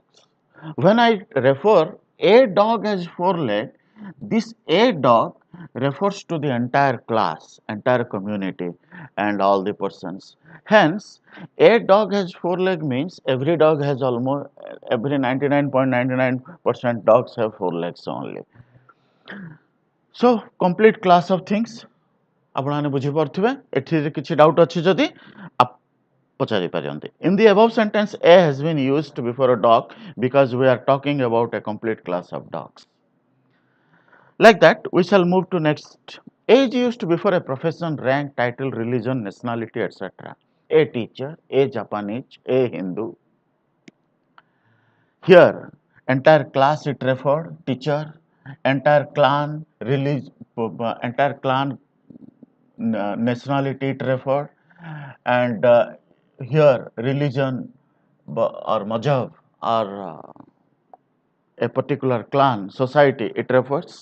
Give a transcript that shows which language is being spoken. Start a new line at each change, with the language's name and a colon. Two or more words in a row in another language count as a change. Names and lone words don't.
English: When I refer a dog has 4 legs, this a dog refers to the entire class, entire community, and all the persons. Hence, a dog has 4 legs means every dog has almost, every 99.99% dogs have 4 legs only. So, complete class of things.
Odia: ଆପଣମାନେ ବୁଝିପାରୁଥିବେ, ଏଠିରେ କିଛି ଡାଉଟ୍ ଅଛି ଯଦି ପଚାରି ପାରନ୍ତି.
English: In the above sentence, A has been used before a dog because we are talking about a complete class of dogs. Like that, we shall move to next. A is used before a profession, rank, title, religion, nationality, etc. A teacher, a Japanese, a Hindu. Here, entire class it referred, teacher, entire clan, entire clan nationality it refer, and here religion or mazhab or a particular clan, society it refers.